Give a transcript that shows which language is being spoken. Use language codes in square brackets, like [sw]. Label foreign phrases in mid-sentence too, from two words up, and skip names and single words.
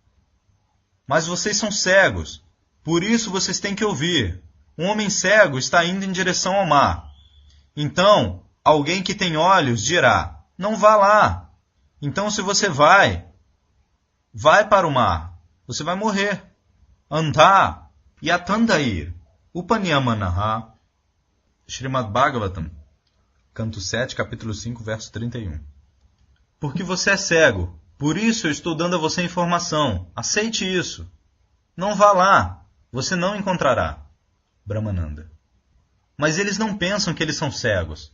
[pt] Mas vocês são cegos, por isso vocês têm que ouvir. Um homem cego está indo em direção ao mar. Então, alguém que tem olhos dirá, não vá lá. Então, se você vai para o mar, você vai morrer. [sa] अन्धा यथान्धैर् उपनीयमानाः. [pt] Srimad Bhagavatam, canto 7, capítulo 5, verso 31. Porque você é cego, por isso eu estou dando a você informação. Aceite isso. Não vá lá, você não encontrará. Brahmananda. Mas eles não pensam que eles são cegos.